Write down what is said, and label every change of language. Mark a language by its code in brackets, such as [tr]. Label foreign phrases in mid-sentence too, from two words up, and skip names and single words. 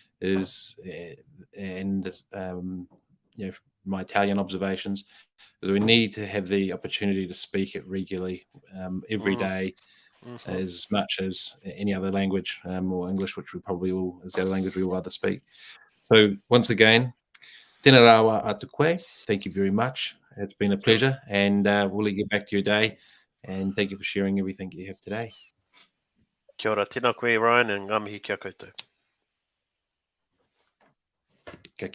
[en] my Italian observations, is we need to have the opportunity to speak it regularly every day, as much as any other language, or English, which we probably all is the other language we will either speak. So once again, [mi] tēnā rawa atu koe. [en] Thank you very much. It's been a pleasure, and we'll let you get back to your day. And thank you for sharing everything you have today. [mi] Kia ora, tēnā koe, Ryan, and ngā mihi kia koutou. Ka